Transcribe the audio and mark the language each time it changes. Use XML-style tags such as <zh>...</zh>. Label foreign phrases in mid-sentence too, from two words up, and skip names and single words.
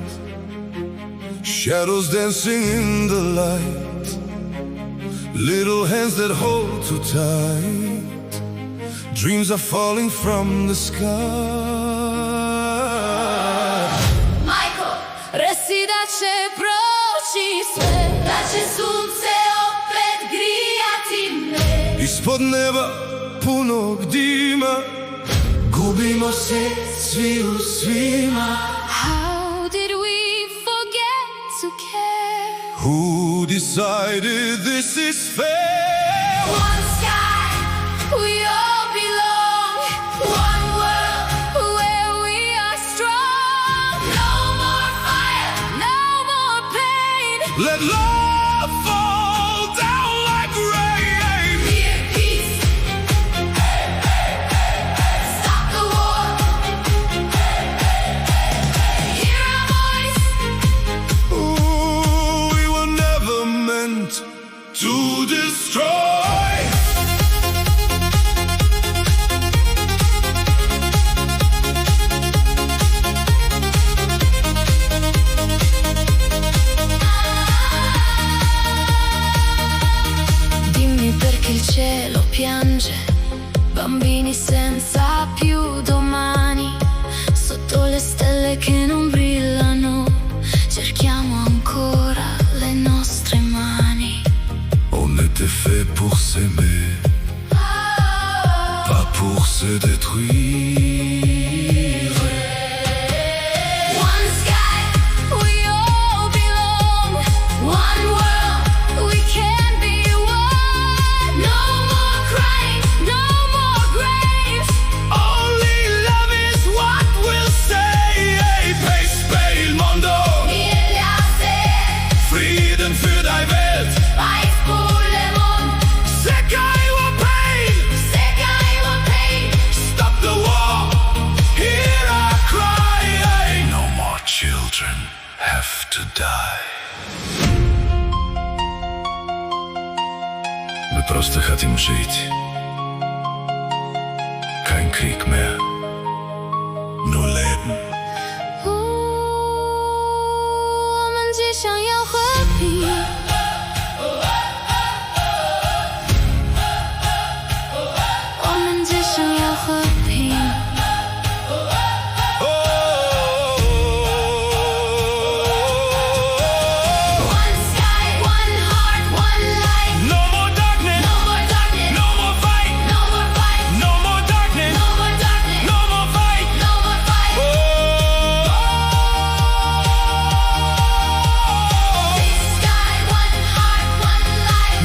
<en>shadows dancing in the light, little hands that hold too tight, dreams are falling from the sky.</en> <hr>Majko, reci da će proći sve, da će sunce opet grijati me. Ispod neba punog dima, gubimo se svi u svima.</hr> <en>How did we forget to care? Who decided this is fair? One sky, we all belong. One world where we are strong. No more fire, no more pain. Let love fall down like rain. Dear peace, stop the war. Hear our voice. Ooh, we were never meant to destroy.</en> <it>Dimmi perché il cielo piange, bambini senza più domani, sotto le stelle che non brillano, cerchiamo ancora le nostre mani.</it> <fr>On était fait pour s'aimer, pas pour se détruire.</fr> <en>One sky, we all belong. One world, we can be one. No more crying, no more graves. Only love is what we'll say.</en> <it>Pace il mondo,</it> <de>Frieden für die Welt.</de> <fr>País pour le monde, Sekai wa pain.</fr> <en>Stop the war, hear our cry. No more children have to die.</en> <ru>Мы просто хотим жить.</ru> <de>Kein Krieg mehr, nur Leben.</de> <zh>我们只想要和平。我们只想要和平。</zh> <en>One sky, one heart, one light. No more darkness, No more darkness, no more fight, no more fight, no more darkness, no more darkness, no more fight. no more fight. Sky, one heart, one light.</en>